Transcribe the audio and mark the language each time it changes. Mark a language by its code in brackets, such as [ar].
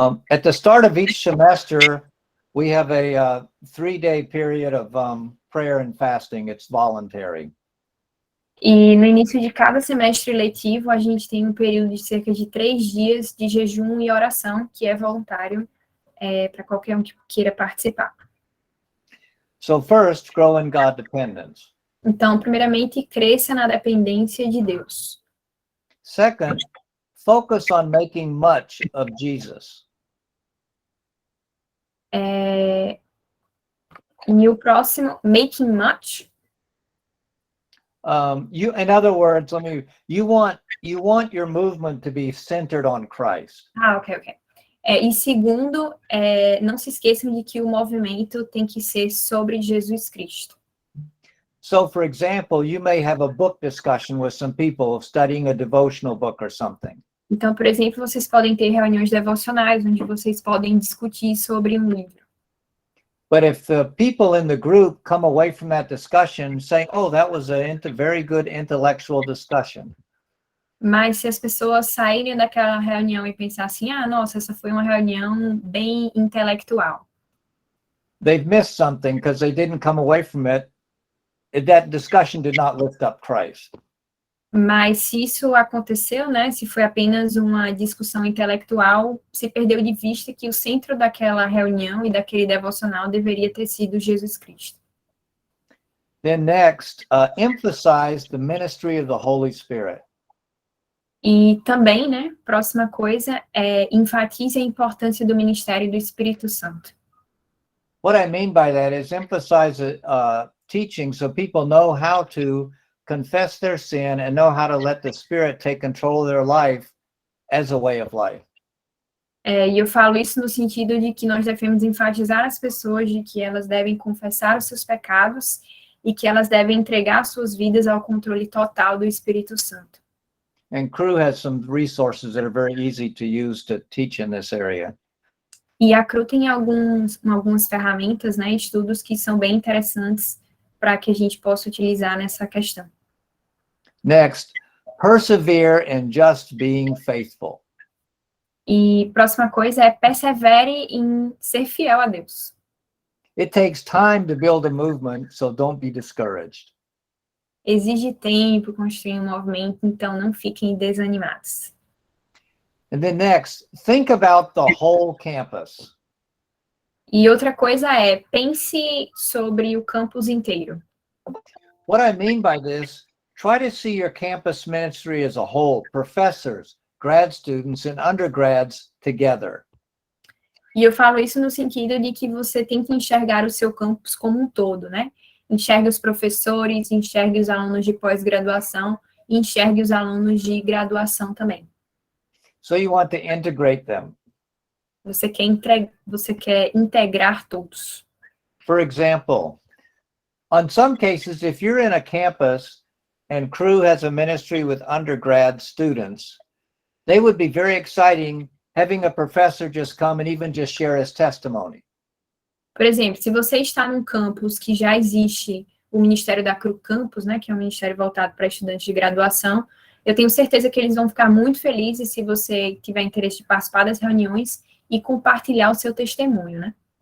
[en] At the start of each semester, we have a 3-day period of prayer and fasting. It's voluntary. [pt] E no início de cada semestre letivo, a gente tem um período de cerca de 3 dias de jejum e oração, que é voluntário para qualquer um que queira participar. [en] So first, grow in God dependence. [pt] Então, primeiramente, cresça na dependência de Deus. [en] Second, focus on making much of Jesus. [pt] E o próximo, [en] making much. In other words, you want your movement to be centered on Christ. Ok. [pt] E segundo, não se esqueçam de que o movimento tem que ser sobre Jesus Cristo. [en] So, for example, you may have a book discussion with some people studying a devotional book or something. [pt] Então, por exemplo, vocês podem ter reuniões devocionais, onde vocês podem discutir sobre um livro. [en] But if the people in the group come away from that discussion saying, oh, that was a very good intellectual discussion, [pt] Mas se as pessoas saírem daquela reunião e pensar assim, ah, nossa, essa foi uma reunião bem intelectual, [en] they've missed something because they didn't come away from it. That discussion did not lift up Christ. [pt] mas se isso aconteceu, né, se foi apenas uma discussão intelectual, se perdeu de vista que o centro daquela reunião e daquele devocional deveria ter sido Jesus Cristo. [en] Then next, emphasize the ministry of the Holy Spirit. [pt] E também, né, próxima coisa enfatize a importância do ministério do Espírito Santo. [en] What I mean by that is emphasize teaching so people know how to confess their sin and know how to let the Spirit take control of their life as a way of life. [pt] E eu falo isso no sentido de que nós devemos enfatizar as pessoas de que elas devem confessar os seus pecados e que elas devem entregar suas vidas ao controle total do Espírito Santo. [en] And Cru has some resources that are very easy to use to teach in this area. [pt] E a CRU tem algumas ferramentas, né, estudos que são bem interessantes para que a gente possa utilizar nessa questão. [en] Next, persevere in just being faithful. [pt] E próxima coisa é persevere em ser fiel a Deus. [en] It takes time to build a movement, so don't be discouraged. [pt] Exige tempo construir um movimento, então não fiquem desanimados. [en] And then next, think about the whole campus. [pt] E outra coisa é, pense sobre o campus inteiro. [en] What I mean by this, try to see your campus ministry as a whole, professors, grad students, and undergrads together. [pt] E eu falo isso no sentido de que você tem que enxergar o seu campus como um todo, né? Enxergue os professores, enxergue os alunos de pós-graduação, e enxergue os alunos de graduação também. [en] So you want to integrate them. [pt] Você quer integrar todos. [en] For example, on some cases, if you're in a campus and Cru has a ministry with undergrad students, they would be very exciting having a professor just come and even just share his testimony. [pt] Por exemplo, se você está num campus que já existe o Ministério da CRU Campus, né, que é um ministério voltado para estudantes de graduação, eu tenho certeza que eles vão ficar muito felizes se você tiver interesse de participar das reuniões e compartilhar o seu testemunho, né?